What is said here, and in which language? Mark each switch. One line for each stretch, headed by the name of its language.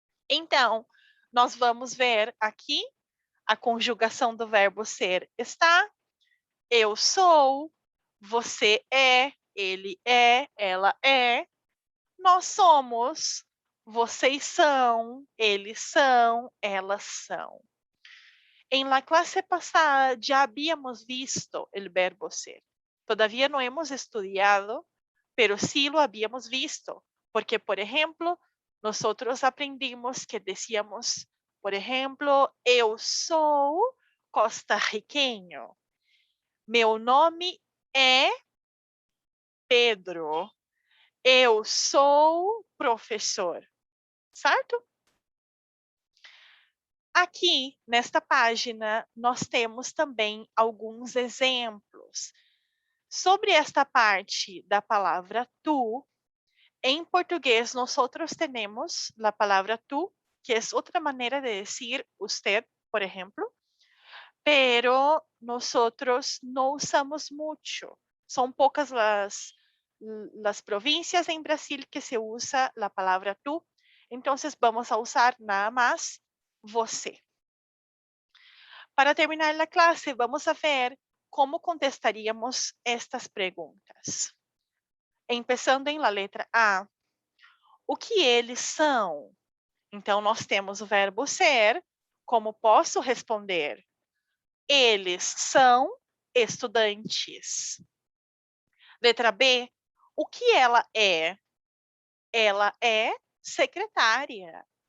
Portuguese: Então, nós vamos ver aqui a conjugação do verbo ser está, eu sou, você é, ele é, ela é, nós somos, vocês são, eles são, elas são.
Spanish: En la clase pasada ya habíamos visto el verbo ser. Todavía no hemos estudiado, pero sí lo habíamos visto. Porque, por ejemplo, nosotros aprendimos que decíamos, por ejemplo,
Portuguese: eu sou costarriqueño. Meu nome é Pedro. Eu sou professor. Certo? Aqui, nesta página, nós temos também alguns exemplos. Sobre esta parte da palavra tu, em português, nós temos a palavra tu, que é outra maneira de dizer usted, por exemplo,
Spanish: pero nosotros no usamos mucho.
Portuguese: São poucas
Spanish: las provincias en Brasil que se usa la palabra tú, entonces vamos a usar nada más você.
Portuguese: Para terminar a classe,
Spanish: vamos a ver como contestaríamos
Portuguese: estas perguntas.
Spanish: Empezando em la letra A,
Portuguese: o que eles são? Então, nós temos o verbo ser, como posso responder? Eles são estudantes. Letra B, o que ela é? Ela é secretária.